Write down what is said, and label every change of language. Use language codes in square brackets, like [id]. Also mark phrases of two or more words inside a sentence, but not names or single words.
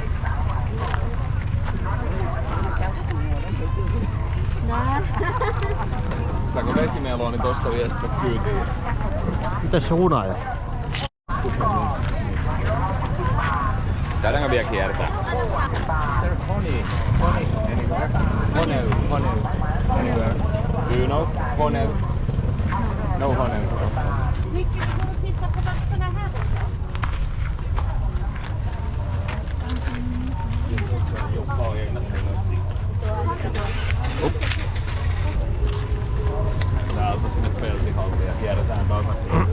[fi] Tää kun vesimelo on, niin tosta vie sitä kyytiin. Mites se hunaja? Käydäänkö vielä kiertää? [en] Honey. Anywhere. Do you know honey? No honey. [fi] Täältä sinne peltihalliin ja kierretään takaisin.